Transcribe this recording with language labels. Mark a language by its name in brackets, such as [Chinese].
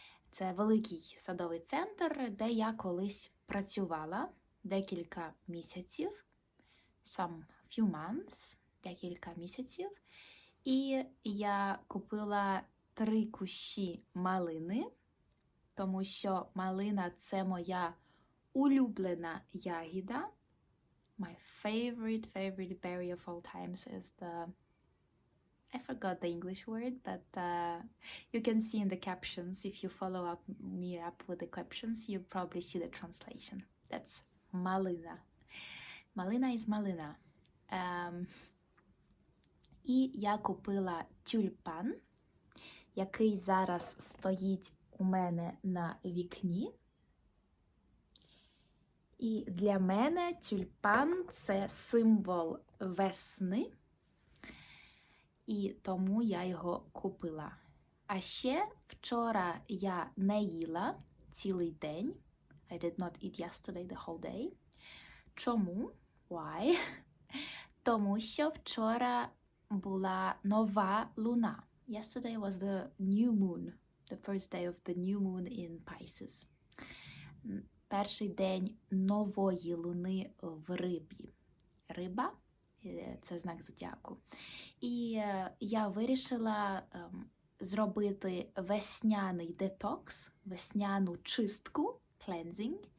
[Ukrainian] Це великий садовий центр, де я колись працювала декілька місяців, [English] some few months, [Ukrainian] декілька місяців, і я купила 3 кущі малини, тому що малина – це моя улюблена ягіда. [English] My favorite berry of all times is I forgot the English word, but you can see in the captions, if you follow me up with the captions, you probably see the translation. That's malina. Malina is malina. [Ukrainian] І я купила тюльпан, який зараз стоїть у мене на вікні. І для мене тюльпан – це символ весни, і тому я його купила. А ще вчора я не їла цілий день. [English] I did not eat yesterday the whole day. [Ukrainian] Чому? [English] Why? [Ukrainian] Тому що вчора була нова луна. [English] Yesterday was the new moon, the first day of the new moon in Pisces. [Ukrainian] Перший день нової луни в Рибі. Риба це знак зодіаку. І я вирішила зробити весняний детокс, весняну чистку, cleansing.